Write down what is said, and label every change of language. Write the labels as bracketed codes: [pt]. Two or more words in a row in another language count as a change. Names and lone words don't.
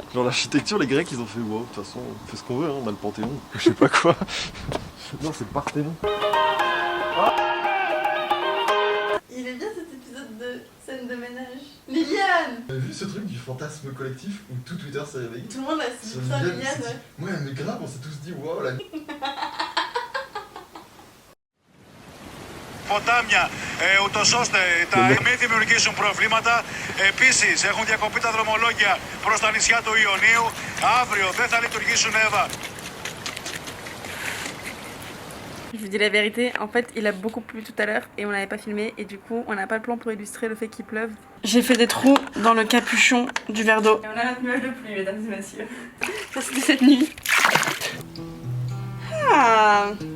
[fr] Genre l'architecture, les Grecs ils ont fait wow, de toute façon on fait ce qu'on veut, hein, on a le Panthéon, je sais pas quoi. Non c'est Parthénon. Il est bien cet épisode de scène de ménage. Liliane! T'as vu ce truc du fantasme collectif où tout Twitter s'est réveillé? Tout le monde a suivi ça, Liliane ouais. Ouais mais grave, on s'est tous dit wow la... [el] ποτάμια, ούτως ώστε τα μην δημιουργήσουν προβλήματα. Επίσης έχουν διακοπεί τα δρομολόγια προς τα νησιά του Ιωνίου. Αύριο δεν θα λειτουργήσουν Εύα. [fr] Je vous dis la vérité, en fait il a beaucoup plu tout à l'heure et on l'avait pas filmé et du coup on n'a pas le plan pour illustrer le fait qu'il pleuve. J'ai fait des trous dans le capuchon du verre d'eau. Et on a notre nuage de pluie mesdames et messieurs. Ça c'était cette nuit. Ah.